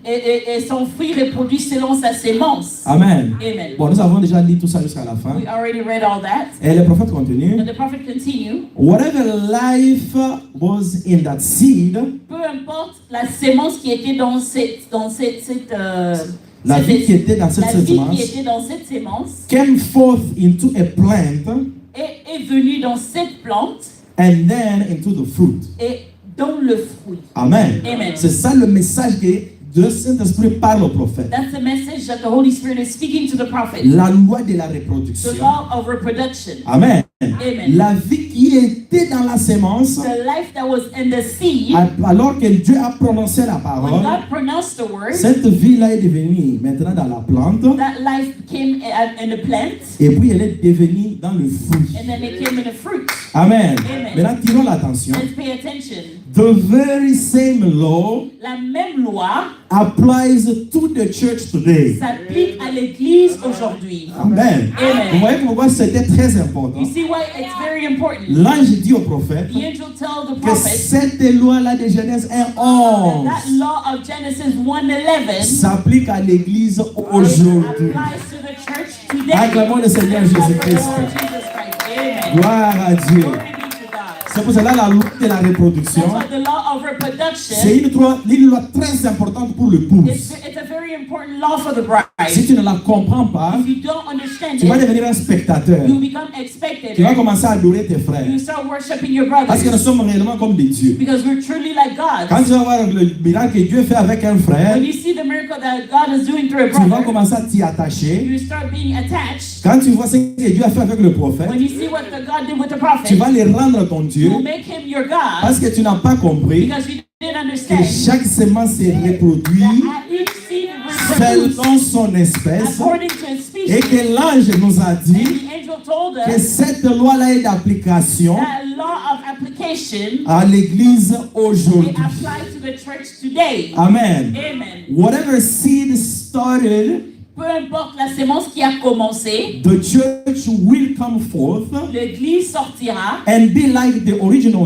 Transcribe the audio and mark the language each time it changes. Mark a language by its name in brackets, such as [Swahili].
[French] et son fruit reproduit selon sa sémence. Amen. Amen. Bon, nous avons déjà lu tout ça jusqu'à la fin. [English] We already read all that. [French] Et le prophète continue. [English] And the prophet continued. Whatever life was in that seed, [French] Peu importe la sémence qui était dans la vie qui était dans cette sémence, [English] came forth into a plant, [French] est venue dans cette plante, [English] and then into the fruit. [French] et dans le fruit. Amen. Amen. C'est ça le message que le Saint-Esprit parle au prophète. [English] That's the message that the Holy Spirit is speaking to the prophet. [French] La loi de la reproduction. [English] The law of reproduction. Amen. Amen. [French] La vie qui était dans la sémence, [English] The life that was in the seed, [French] alors que Dieu a prononcé la [English] when [French] parole, [English] God pronounced the word, [French] cette vie-là est devenue maintenant dans la plante, [English] that life came in the plant, [French] et puis elle est devenue dans le fruit. [English] and then it came in the fruit. Amen. Amen. [French] Maintenant, tirons l'attention. [English] Let's pay attention. The very same law [French] La même loi [English] applies to the church today. [French] s'applique à l'église aujourd'hui. Amen. Amen. Vous voyez pourquoi c'était très important. [English] You see why it's very important? [French] L'ange dit au prophète [English] The angel tells the [French] que [English] prophet [French] cette loi-là de Genèse 1:11 [English] that law of Genesis 1:11 [French] s'applique à l'église aujourd'hui. [English] applies to the church today. [French] Acclamons le Seigneur Jésus-Christ. [English] Lord Jesus Christ. Amen. [French] Gloire à Dieu. [English] Glory be to God. [French] C'est pour cela la loi de la reproduction, [English] That's why the law of reproduction [French] c'est une loi très importante pour l'épouse. [English] it's a very important law for the bride. [French] Si tu ne la comprends pas, [English] If you don't understand [French] tu vas [English] it, [French] devenir un spectateur. [English] you become a [French] Tu vas [English] spectator. [French] commencer à adorer tes frères. [English] You start worshiping your [French] Parce que nous [English] brothers [French] sommes réellement comme des dieux. [English] because we're truly like [French] Quand [English] God. [French] tu vas voir le miracle que Dieu fait avec un frère, [English] When you see the miracle that God is doing through a [French] tu vas [English] brother, [French] commencer à t'y attacher. [English] you start being attached. [French] Quand tu vois ce que Dieu a fait avec le prophète, [English] When you see what the God did with the [French] tu [English] prophet, [French] vas les rendre ton Dieu [English] you make him your God [French] parce que tu n'as pas compris [English] because you didn't [French] que [English] understand [French] chaque semence se reproduit [English] that each seed reproduces [French] selon son espèce [English] according to its [French] et [English] species. [French] que l'ange nous a [English] And [French] dit [English] the angel told [French] que [English] us [French] cette loi-là est d'application [English] that law of application [French] à l'église [English] it [French] aujourd'hui. [English] applies to the church today. Amen. Amen. Whatever seed started, [French] Peu importe la sémence qui a commencé, [English] the church will come forth [French] l'église sortira [English] and be like the original